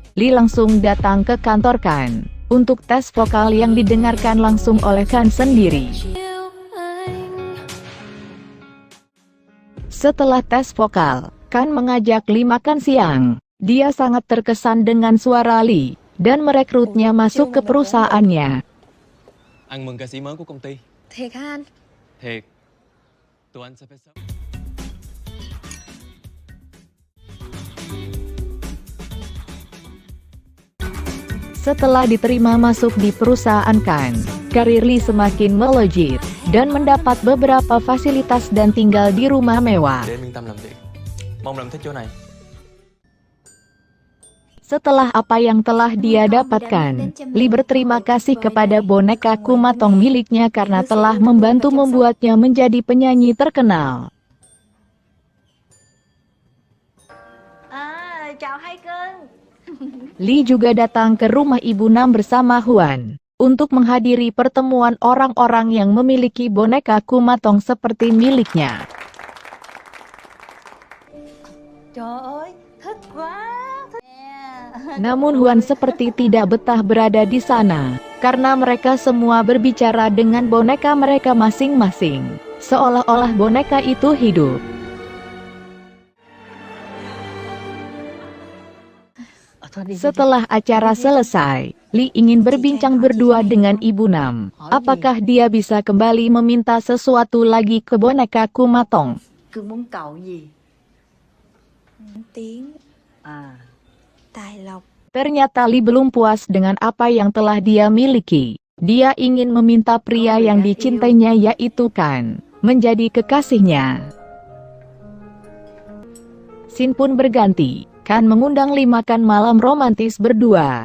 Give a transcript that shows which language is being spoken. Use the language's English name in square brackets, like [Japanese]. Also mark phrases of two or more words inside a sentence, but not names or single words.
[Indonesian] Lee langsung datang ke kantor Kan untuk tes vokal yang didengarkan langsung oleh Kan sendiri. Setelah tes vokal, Kan mengajak Lee makan siang. Dia sangat terkesan dengan suara Lee dan merekrutnya masuk ke perusahaannya. [Vietnamese] Ăn mừng ca sĩ mới của công ty. Thiệt hả anh? Thiệt. Tụi anh sẽ phải sớm. [Indonesian] Setelah diterima masuk di perusahaan Kan, karir Lee semakin melejit dan mendapat beberapa fasilitas dan tinggal di rumah mewah. [Vietnamese] Để em yên tâm làm việc. Mong làm thích chỗ này. [Indonesian] Setelah apa yang telah dia dapatkan, Lee berterima kasih kepada boneka Kumatong miliknya karena telah membantu membuatnya menjadi penyanyi terkenal. [Vietnamese] Chào hai cưng. [Indonesian] Lee juga datang ke rumah Ibu Nam bersama Huan untuk menghadiri pertemuan orang-orang yang memiliki boneka Kumatong seperti miliknya. [Vietnamese] Trời ơi, thích quá. [Indonesian] Namun Huan seperti tidak betah berada di sana, karena mereka semua berbicara dengan boneka mereka masing-masing, seolah-olah boneka itu hidup. Setelah acara selesai, Lee ingin berbincang berdua dengan Ibu Nam. Apakah dia bisa kembali meminta sesuatu lagi ke boneka Kumatong? [Vietnamese] Cưng muốn cầu gì? Tiếng À, tài lộc. [Indonesian] Ternyata Lee belum puas dengan apa yang telah dia miliki. Dia ingin meminta pria yang dicintainya yaitu Kan menjadi kekasihnya. Scene pun berganti. Kan mengundang Lee makan malam romantis berdua.